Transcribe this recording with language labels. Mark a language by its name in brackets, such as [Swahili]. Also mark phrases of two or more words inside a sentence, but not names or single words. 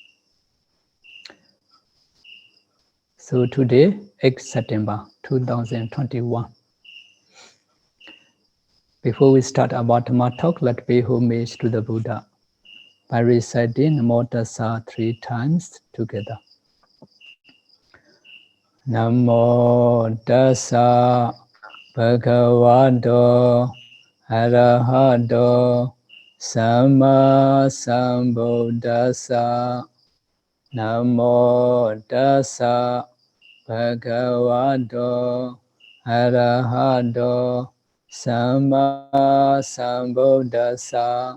[English] So today, 8 September 2021. Before we start about Dhamma talk, let's pay homage to the Buddha by reciting [Pali] Namo Tassa [English] 3 times together. [Pali] Namo Tassa Bhagavato Arahato Samma Sambuddhassa. Namo Tassa Bhagavato Arahato Samma Sambuddhassa.